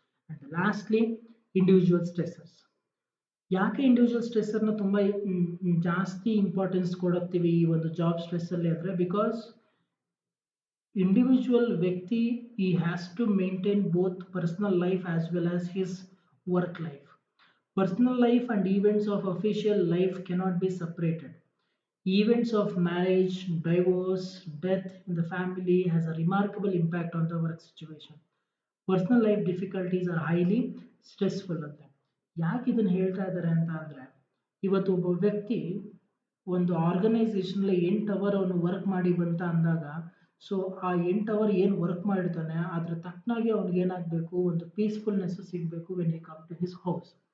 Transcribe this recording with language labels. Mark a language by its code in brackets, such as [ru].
[en] And lastly, individual stressors. [kn] ಯಾಕೆ individual ಸ್ಟ್ರೆಸ್ಸರ್ನ ತುಂಬ ಜಾಸ್ತಿ ಇಂಪಾರ್ಟೆನ್ಸ್ ಕೊಡುತ್ತೀವಿ ಈ ಒಂದು ಜಾಬ್ ಸ್ಟ್ರೆಸ್ಸಲ್ಲಿ ಅಂದರೆ, [en] Because individual ವ್ಯಕ್ತಿ he has to maintain both personal life as well as his work life. Personal life and events of official life cannot be separated. Events of marriage, divorce, death in the family has a remarkable impact on the work situation. Personal life difficulties are highly stressful ಅಂತ. [kn] ಯಾಕೆ ಇದನ್ನು ಹೇಳ್ತಾ ಇದ್ದಾರೆ ಅಂತ ಅಂದರೆ, ಇವತ್ತು ಒಬ್ಬ ವ್ಯಕ್ತಿ ಒಂದು ಆರ್ಗನೈಸೇಷನಲ್ಲಿ 8 ಅವರ್ ಅವನು ವರ್ಕ್ ಮಾಡಿ ಬಂತ ಅಂದಾಗ, ಸೊ ಆ 8 ಅವರ್ ಏನು ವರ್ಕ್ ಮಾಡಿರ್ತಾನೆ ಅದ್ರ ತಕ್ಕನಾಗಿ ಅವ್ನಿಗೆ ಏನಾಗಬೇಕು, ಒಂದು ಪೀಸ್ಫುಲ್ನೆಸ್ ಸಿಗಬೇಕು [en] When he come to his house.